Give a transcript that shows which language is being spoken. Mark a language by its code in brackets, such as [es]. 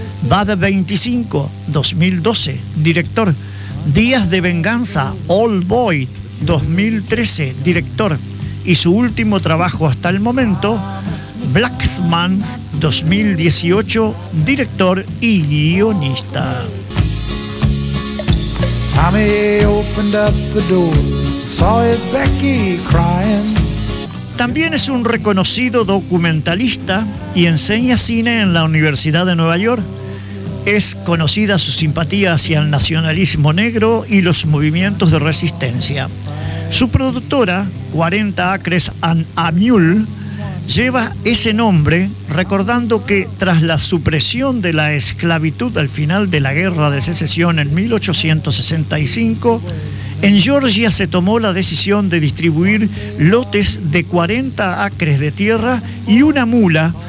[es] Bad 25, 2012, director. Días de Venganza, Old Boy, 2013, director. Y su último trabajo hasta el momento, Blacksman, 2018, director y guionista. [en] Tommy opened up the door, saw his Becky crying. [es] También es un reconocido documentalista y enseña cine en la Universidad de Nueva York. Es conocida su simpatía hacia el nacionalismo negro y los movimientos de resistencia. Su productora, 40 Acres and a Mule, lleva ese nombre recordando que tras la supresión de la esclavitud al final de la Guerra de Secesión en 1865, en Georgia se tomó la decisión de distribuir lotes de 40 acres de tierra y una mula